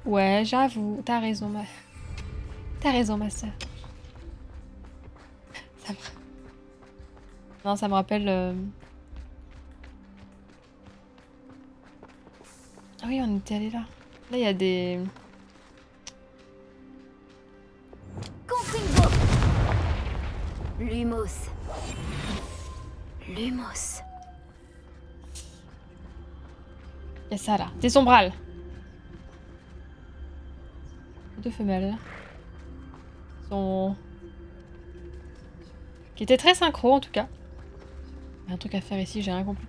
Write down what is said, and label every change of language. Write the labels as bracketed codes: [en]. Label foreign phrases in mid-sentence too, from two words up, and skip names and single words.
[fr] Ouais, j'avoue, t'as raison ma soeur. Ça me... Non, ça me rappelle... Ah oui, on était allé là. Là, il y a des... Confringo. Lumos. Lumos. Il y a ça là, des sombrales. Deux femelles. Sont... Qui étaient très synchro en tout cas. Il y a un truc à faire ici, j'ai rien compris.